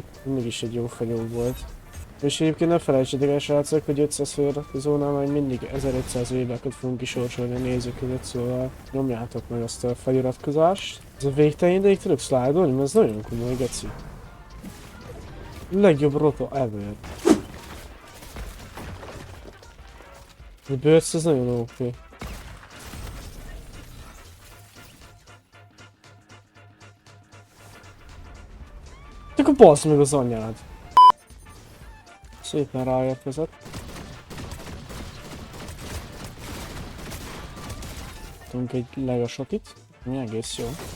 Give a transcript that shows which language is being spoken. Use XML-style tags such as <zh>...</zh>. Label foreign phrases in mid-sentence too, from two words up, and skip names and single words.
<hu>Mindig is egy jó fegyó volt. És egyébként ne felejtsétek el, srácok, hogy 500 feliratkozónál majd mindig 1500 waybackot fogunk kisorsolni a nézők között, szóval nyomjátok meg azt a feliratkozást. Ez a végtelen ideig tudok slide-olni, mert ez nagyon komoly, geci. Legjobb roto ever. A Birds az nagyon OP. Akkor bassz meg az anyád. Szépen ráérkezett. Tudunk egy legasotit, ami egész jó.</hu>